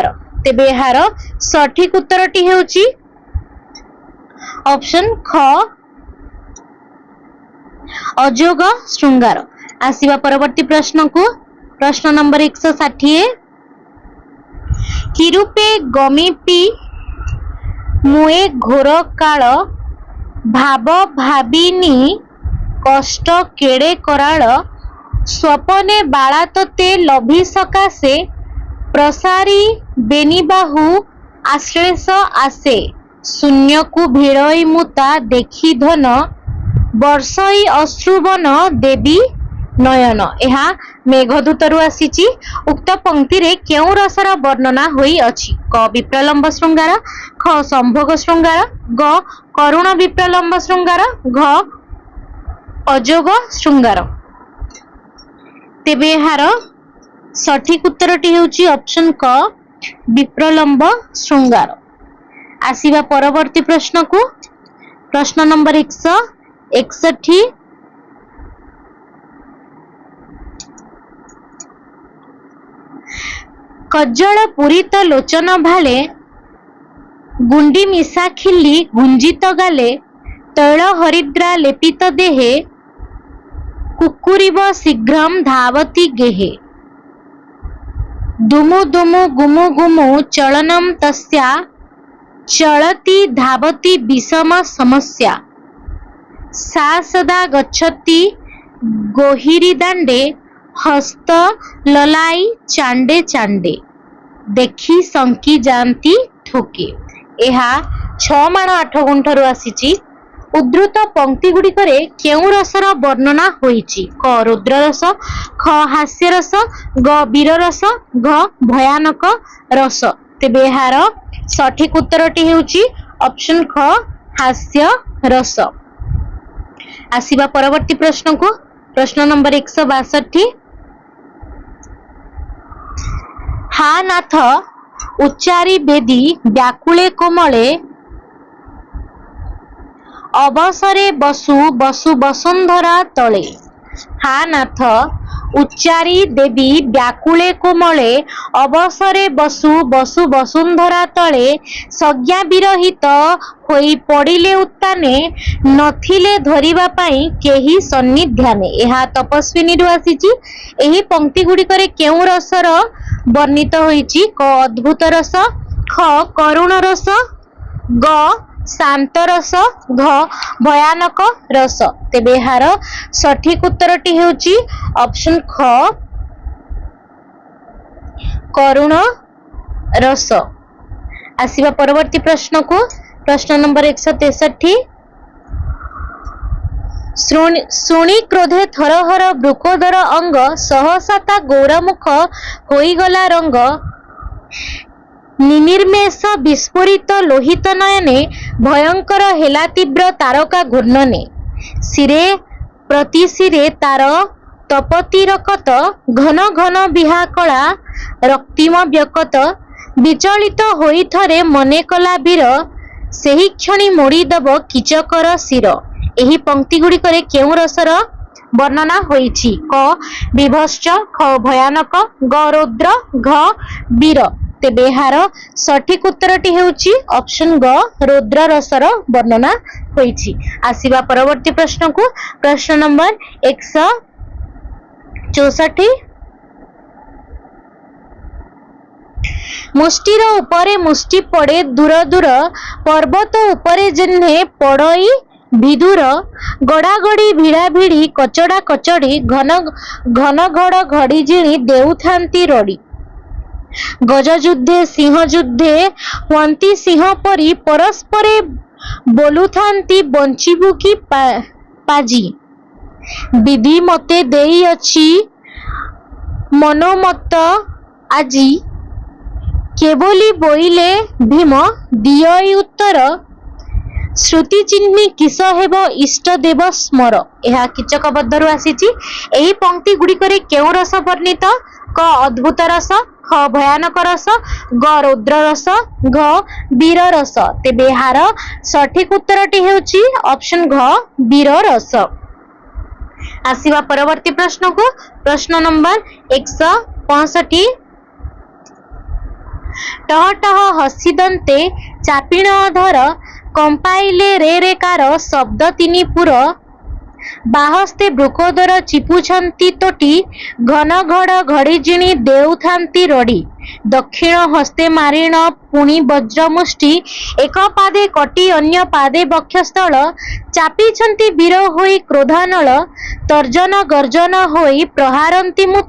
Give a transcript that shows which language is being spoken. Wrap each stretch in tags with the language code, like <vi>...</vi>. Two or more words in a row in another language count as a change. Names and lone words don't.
<or>ତେବେ ଏହାର ସଠିକ ଉତ୍ତରଟି ହେଉଛି ଅପସନ ଖ ଅଯୋଗ ଶୃଙ୍ଗାର। ଆସିବା ପରବର୍ତ୍ତୀ ପ୍ରଶ୍ନ କୁ ପ୍ରଶ୍ନ ନମ୍ବର 160 କିରୂପେ ଗମିପି ମୁଏ ଘୋର କାଳ ଭାବ ଭାବିନୀ କଷ୍ଟ କେଡ଼େ କରାଳ ସ୍ୱପନେ ବାଳା ତୋତେ ଲଭି ସକାଶେ ପ୍ରସାରି ବେନିବାହୁ ଆଶ୍ଳେଷ ଆଶେ ଶୂନ୍ୟ କୁ ଭିଡ଼ଇ ମୁତା ଦେଖି ଧନ ବର୍ଷଇ ଅଶ୍ରୁବନ ଦେବୀ ନୟନ। ଏହା ମେଘଦୂତରୁ ଆସିଛି। ଉକ୍ତ ପଂକ୍ତି ରେ କେଉଁ ରସର ବର୍ଣ୍ଣନା ହୋଇ ଅଛି? କ ବିପ୍ରଲମ୍ଭ ଶୃଙ୍ଗାର, ଖ ସମ୍ଭୋଗ ଶୃଙ୍ଗାର, ଗ କରୁଣ ବିପ୍ରଲମ୍ଭ ଶୃଙ୍ଗାର, ଘ ଅଯୋଗ ଶୃଙ୍ଗାର। ତେବେ ଏହାର ସଠିକ ଉତ୍ତରଟି ହେଉଛି ଅପସନ କ ବିପ୍ରଲମ୍ଭ ଶୃଙ୍ଗାର। ଆସିବା ପରବର୍ତ୍ତୀ ପ୍ରଶ୍ନ କୁ ପ୍ରଶ୍ନ ନମ୍ବର 161 କଜ୍ଜଳ ପୂରିତ ଲୋଚନ ଭାଲେ ଗୁଣ୍ଡି ମିଶା ଖିଲି ଗୁଞ୍ଜିତ ଗାଲେ ତୈଳ ହରିଦ୍ରା ଲେପିତ ଦେହେ କୁକୁରିବ ଶୀଘ୍ରମ ଧାବତି ଗେହେ ଦୁମୁ ଦୁମୁ ଗୁମୁ ଗୁମୁ ଚଳନମ ତସ୍ୟା ଚଳତି ଧାବତି ବିଷମ ସମସ୍ୟା ସା ସଦା ଗଚ୍ଛତି ଗୋହିରୀ ଦାଣ୍ଡେ ହସ୍ତ ଲଲାଇ ଚାଣ୍ଡେ ଚାଣ୍ଡେ ଦେଖି ଶଙ୍କି ଜାନତି ଠୋକେ। ଏହା 6 ମାଣ 8 ଗୁଣ୍ଠରୁ ଆସିଛି। ଉଦ୍ଧୃତ ପଂକ୍ତି ଗୁଡ଼ିକରେ କେଉଁ ରସର ବର୍ଣ୍ଣନା ହୋଇଛି? କ ରୁଦ୍ର ରସ, ଖ ହାସ୍ୟ ରସ, ଗ ବୀର ରସ, ଘ ଭୟାନକ ରସ। ତେବେ ଏହାର ସଠିକ ଉତ୍ତରଟି ହେଉଛି ଅପସନ ଖ ହାସ୍ୟ ରସ। ଆସିବା ପରବର୍ତ୍ତୀ ପ୍ରଶ୍ନ କୁ ପ୍ରଶ୍ନ ନମ୍ବର 162 ହା ନାଥ ଉଚ୍ଚାରି ଦେବୀ ବ୍ୟାକୁଳେ କୋମଳେ ଅବସରେ ବସୁ ବସୁ ବସୁନ୍ଧରା ତଳେ। ହା ନାଥ ଉଚ୍ଚାରି ଦେବୀ ବ୍ୟାକୁଳେ କୋମଳେ ଅବସରେ ବସୁ ବସୁ ବସୁନ୍ଧରା ତଳେ ସଂଜ୍ଞା ବିରହିତ ହୋଇ ପଡ଼ିଲେ ଉତ୍ତାନେ ନଥିଲେ ଧରିବା ପାଇଁ କେହି ସାନ୍ନିଧ୍ୟାନେ। ଏହା ତପସ୍ୱିନୀ ରୁ ଆସିଛି। ଏହି ପଂକ୍ତି ଗୁଡ଼ିକରେ କେଉଁ ରସର ବର୍ଣ୍ଣିତ ହୋଇଛି? କ ଅଦ୍ଭୁତ ରସ, ଖ କରୁଣ ରସ, ଗ ଶାନ୍ତ ରସ, ଘ ଭୟାନକ ରସ। ତେବେ ଏହାର ସଠିକ ଉତ୍ତରଟି ହେଉଛି ଅପସନ ଖ କରୁଣ ରସ। ଆସିବା ପରବର୍ତ୍ତୀ ପ୍ରଶ୍ନ କୁ ପ୍ରଶ୍ନ ନମ୍ବର 163 ଶୁଣି କ୍ରୋଧେ ଥରହର ବୃକୋଦର ଅଙ୍ଗ ସହସାତା ଗୌରମୁଖ ହୋଇଗଲା ରଙ୍ଗ ନିନିର୍ମେଷ ବିସ୍ଫାରିତ ଲୋହିତ ନୟନେ ଭୟଙ୍କର ହେଲା ତୀବ୍ର ତାରକା ଘୂର୍ଣ୍ଣନେ ଶିରେ ପ୍ରତି ଶିରେ ତାର ତପତି ରକତ ଘନ ଘନ ବିହା କଲା ରକ୍ତିମ ବ୍ୟକତ ବିଚଳିତ ହୋଇ ଥରେ ମନେ କଲା ବୀର ସେହି କ୍ଷଣି ମୋଡ଼ିଦେବ କୀଚକର ଶିର। ଏହି ପଂକ୍ତି ଗୁଡ଼ିକରେ କେଉଁ ରସର ବର୍ଣ୍ଣନା ହୋଇଛି? କ ବୀଭତ୍ସ, ଖ ଭୟାନକ, ଗ ରୌଦ୍ର, ଘ ବୀର। ତେବେ ଏହାର ସଠିକ ଉତ୍ତରଟି ହେଉଛି ଅପସନ ଗ ରୌଦ୍ର ରସର ବର୍ଣ୍ଣନା ହୋଇଛି। ଆସିବା ପରବର୍ତ୍ତୀ ପ୍ରଶ୍ନ କୁ ପ୍ରଶ୍ନ ନମ୍ବର 164 ମୁଷ୍ଟିର ଉପରେ ମୁଷ୍ଟି ପଡ଼େ ଦୂର ଦୂର ପର୍ବତ ଉପରେ ଯେହ୍ନେ ପଡ଼ଇ ବିଦୁର ଗଡ଼ାଗଡ଼ି ଭିଡ଼ା ଭିଡ଼ି କଚଡ଼ା କଚଡ଼ି ଘନ ଘନ ଘଡ଼ ଘଡ଼ି ଜିଣି ଦେଉଥାନ୍ତି ରଡ଼ି ଗଜ ଯୁଦ୍ଧେ ସିଂହ ଯୁଦ୍ଧେ ହୁନ୍ତି ସିଂହ ପରି ପରସ୍ପରେ ବୋଲୁଥାନ୍ତି ବଞ୍ଚିବୁ କି ପାଜି ବିଧି ମତେ ଦେଇ ଅଛି ମନୋମତ ଆଜି କେବଳି ବୋଇଲେ ଭୀମ ଦିଅଇ ଉତ୍ତର ଶ୍ରୁତି ଚିହ୍ନି କିସ ହେବ ଇଷ୍ଟ ଦେବ ସ୍ମର। ଏହା କୀଚକବଧରୁ ଆସିଛି। ଏହି ପଂକ୍ତି ଗୁଡ଼ିକରେ କେଉଁ ରସ ବର୍ଣ୍ଣିତ? କ ଅଦ୍ଭୁତ ରସ, ଖ ଭୟାନକ ରସ, ଗ ରୌଦ୍ର ରସ, ଘ ବୀର ରସ। ତେବେ ଏହାର ସଠିକ ଉତ୍ତରଟି ହେଉଛି ଅପସନ ଘ ବୀର ରସ। ଆସିବା ପରବର୍ତ୍ତୀ ପ୍ରଶ୍ନ କୁ ପ୍ରଶ୍ନ ନମ୍ବର 165 ଟହ ଟହ ହସି ଦନ୍ତେ ଚାପିଣ ଅଧର କମ୍ପାଇଲେ ରେ ରେ କାର ଶବ୍ଦ ତିନି ପୁର ବାହସ୍ତେ ବୃକୋଦର ଚିପୁଛନ୍ତି ତୋଟି, ଘନ ଘଡ଼ ଘଡ଼ିଜିଣି ଦେଉଥାନ୍ତି ରଡ଼ି। ଦକ୍ଷିଣ ହସ୍ତେ ମାରିଣ ପୁଣି ବଜ୍ରମୁଷ୍ଟି, ଏକ ପାଦେ କଟି ଅନ୍ୟ ପାଦେ ବକ୍ଷସ୍ଥଳ। ଚାପିଛନ୍ତି ବୀର ହୋଇ କ୍ରୋଧାନଳ, ତର୍ଜନ ଗର୍ଜନ ହୋଇ ପ୍ରହାରନ୍ତି ମୁଥ।</or>